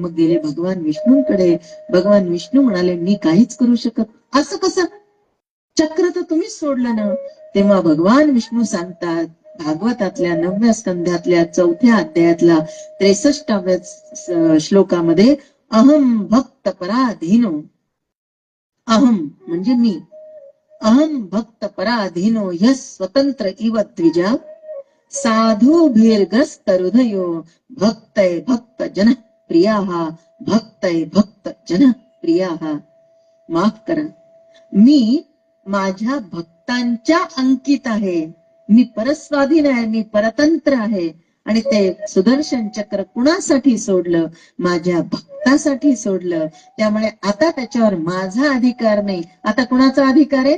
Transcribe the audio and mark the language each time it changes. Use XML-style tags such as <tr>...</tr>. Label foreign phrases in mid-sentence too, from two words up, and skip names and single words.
<mr>मग गेले भगवान विष्णूंकडे, भगवान विष्णू म्हणाले मी काहीच करू शकत. असं कसं? चक्र तर तुम्हीच सोडलं ना. तेव्हा भगवान विष्णू सांगतात भागवतातल्या 9व्या स्कंधातल्या 4थ्या अध्यायातला 63व्या श्लोकामध्ये,</mr> <sa>अहम भक्त पराधीनो,</sa> <mr>अहम म्हणजे मी,</mr> <sa>अहम भक्त पराधीनो ह्य स्वतंत्र इव द्विजा, साधुभिर्ग्रस्त हृदयो भक्तय भक्त जन प्रियाः, भक्तय भक्त जन प्रियाः.</sa> <mr>माफ करा, मी माझ्या भक्तांच्या अंकित आहे. मी परस्वाधीन आहे, मी परतंत्र आहे. आणि ते सुदर्शन चक्र कुणासाठी सोडलं? माझ्या भक्तासाठी सोडलं. त्यामुळे आता त्याच्यावर माझा अधिकार नाही, आता कुणाचा अधिकार आहे?</mr>